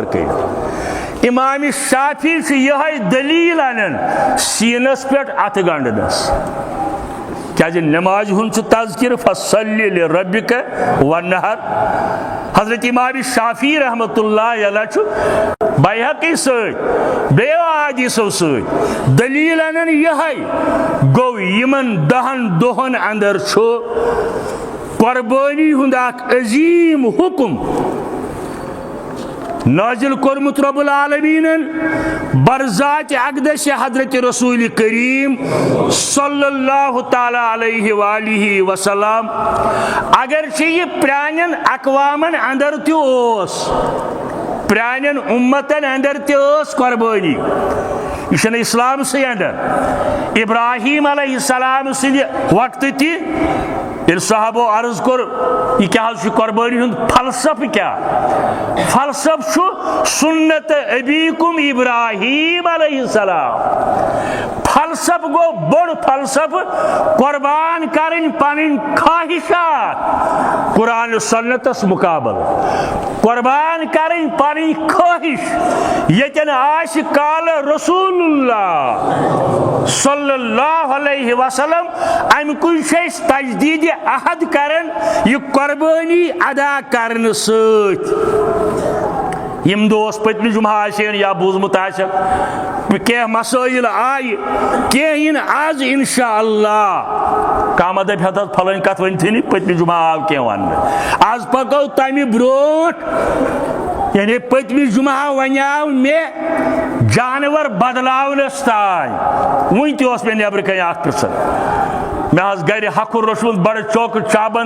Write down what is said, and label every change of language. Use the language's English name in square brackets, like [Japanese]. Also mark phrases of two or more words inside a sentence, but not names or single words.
[Kashmiri] کٔرِتھ امام شافی چھُ یِہے دلیٖل انان سیٖنس پٮ۪ٹھ اتھٕ گنڈنس کیازِ نمازِ ہُنٛد چھُ تذکرٕ [Arabic] فصلی لربک ونحر [Kashmiri] حضرت امام شافی [Arabic] رحمۃ اللہ علیہ [Kashmiri] چھُ بیہقی سۭتۍ بیٚیو احادیثو سۭتۍ دلیٖل انان یِہے گوٚو یِمن 10 دۄہن اندر چھُ قۄربٲنی ہُنٛد اکھ عظیٖم حُکم نازل کورمُت رب العالمیٖنن برذاتِ اقدس حضرت رسول کریم [Arabic] صلی اللہ تعالیٰ علیہ وآلہ [Kashmiri] وسلم اگرچہ یہ پرانین اقوامن اندر تہِ اوس پرانین امتن اندر تہِ ٲس قۄربٲنی یہ چھنہٕ اسلام سٕے اندر ابراہیم [Arabic] علیہ السلام [Kashmiri] سٕنٛدِ وقتہٕ تہِ ییٚلہِ صحابو عرض کوٚر یہِ کیٛاہ حظ چھُ قۄربٲنی ہُنٛد فلسفہٕ کیٛاہ فلسفہٕ چھُ [Arabic] سُنت ابیکم [Kashmiri] ابراہیم [Arabic] علیہ السلام [Kashmiri] فلسفہٕ گوٚو بوٚڑ فلسفہٕ قۄربان کرٕنۍ پنٕنۍ خواہشات قرآن سنتس مقابل قۄربان کرٕنۍ پنٕنۍ خواہش ییٚتٮ۪ن آسہِ [Arabic] قالہ رسول اللہ صلی اللہ علیہ وسلم [Kashmiri] امہِ کُے چھِ أسۍ تجدیٖدِ عہد کران یہ قۄربٲنی ادا کرنہٕ سۭتۍ یم دۄہ اوس پٔتمہِ جمعہ آسن یا بوٗزمُت آسٮ۪کھ کینٛہہ مسٲیِل آیہِ کینٛہہ یِن آز [Arabic] انشاء اللہ [Kashmiri] کانٛہہ دپہِ ہتہٕ حظ پھلٲنۍ کتھ ؤنتھٕے نہٕ پٔتمہِ جمعہ آو کینٛہہ وننہٕ آز پکو تمہِ برونٛٹھ یعنی پٔتمہِ جمعہ ونیاو مےٚ جانور بدلاونس تانۍ وُنہِ تہِ اوس مےٚ نٮ۪برٕ کنۍ اکھ پرژھان مےٚ حظ گرِ ہکھُر روٚچھمُت بڑٕ چوکہٕ چابن